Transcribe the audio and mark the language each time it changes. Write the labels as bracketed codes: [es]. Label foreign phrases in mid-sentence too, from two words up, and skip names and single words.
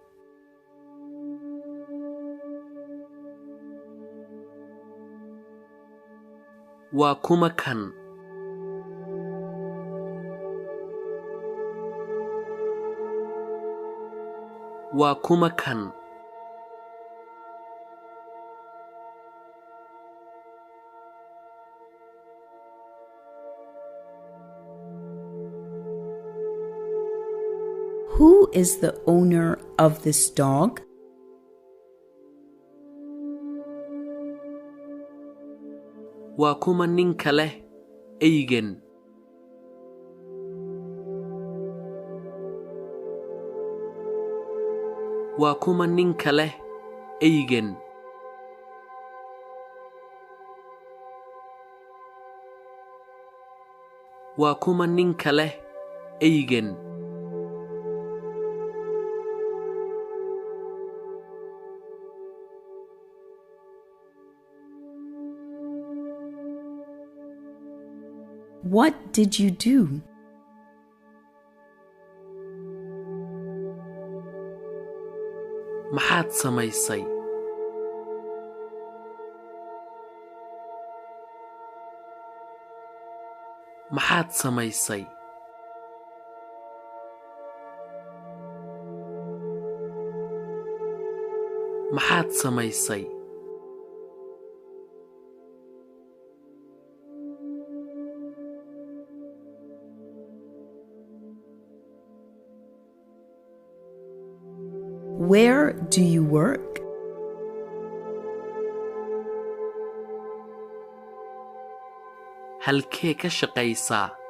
[so] waa kuma kan? waa kuma kan? [en] Who is the owner of this dog? [so] waa kuma ninka leh eygan? waa kuma ninka leh eygan? waa kuma ninka leh eygan? [en] What did you do? [so] maxaad samaysay? maxaad samaysay? maxaad samaysay? [en] Where do you work? [so] halkee ka shaqaysaa?